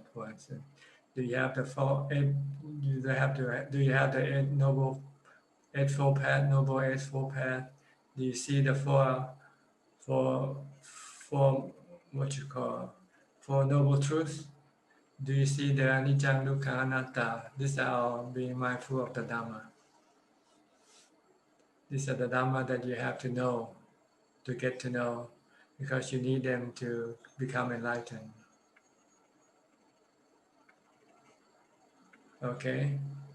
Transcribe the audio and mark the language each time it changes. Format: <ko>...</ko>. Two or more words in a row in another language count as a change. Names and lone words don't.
<en>For instance, do you have the Eightfold Path, Noble Eightfold Path? Do you see the four what you call four noble truths? Do you see the</en> <pi>anicca, dukkha, anatta?</pi> <en>These are all being mindful of the Dhamma. These are the Dhamma that you have to know, to get to know, because you need them to become enlightened. Okay?</en>